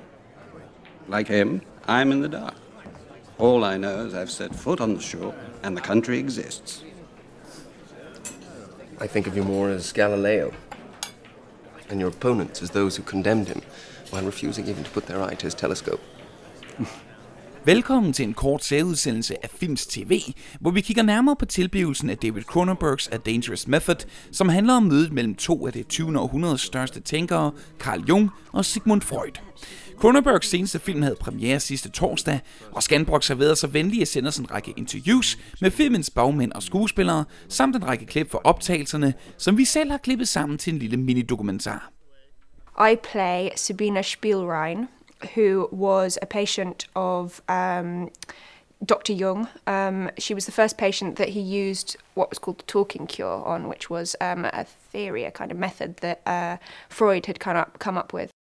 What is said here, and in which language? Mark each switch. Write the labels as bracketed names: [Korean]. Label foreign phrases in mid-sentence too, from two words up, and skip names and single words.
[English] Like him, I'm in the dark. All I know is I've set foot on the shore, and the country exists. I think of you more as Galileo, and your opponents as those who condemned him, while refusing even to put their eye to his telescope. [Danish] Velkommen til en kort særudsendelse af Filmz TV, hvor vi kigger nærmere på tilblivelsen af David Cronenbergs A Dangerous Method, som handler om mødet mellem to af det 20. århundredes største tænkere, Carl Jung og Sigmund Freud. Cronenbergs seneste film havde premiere sidste torsdag, og Scanbox har været så venlige at sende os en række interviews med filmens bagmænd og skuespillere, samt en række klip for optagelserne, som vi selv har klippet sammen til en lille mini-dokumentar. [English] I play Sabina Spielrein, who was a patient of Dr. Jung. She was the first patient that he used what was called the talking cure on, which was a theory, a kind of method that Freud had come up with.